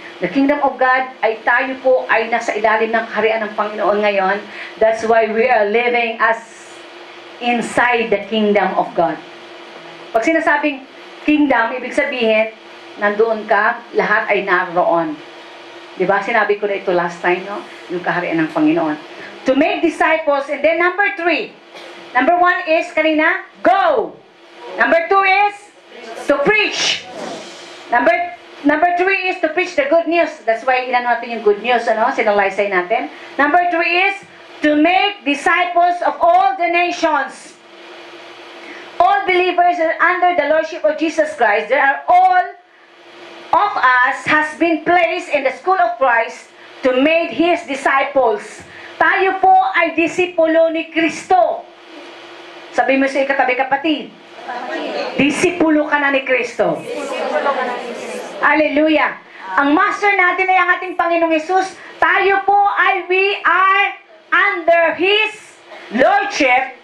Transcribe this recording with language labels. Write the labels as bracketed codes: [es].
[en] The kingdom of God [tl] ay tayo po ay nasa ilalim ng kaharian ng Panginoon ngayon. [en] That's why we are living as inside the kingdom of God. [tl] Pag sinasabing kingdom, ibig sabihin, nandoon ka, lahat ay naroon. Diba? Sinabi ko na ito last time, no? Yung kaharian ng Panginoon. [en] To make disciples, and then number 3. Number 1 is, [tl] kanina, [en] go. Number 2 is, to preach. Number 3 is to preach the good news. [tl] That's why ilan natin yung [en] good news, ano? [tl] Sinalaysay natin. [en] Number 3 is, to make disciples of all the nations. All believers are under the Lordship of Jesus Christ. There are all of us has been placed in the school of Christ to make His disciples. [tl] Tayo po ay disipulo ni Kristo. Sabi mo sa ikatabi kapatid, disipulo ka na ni Kristo. Hallelujah. Ang master natin ay ang ating Panginoong Hesus. Tayo po ay [en] we are under His Lordship.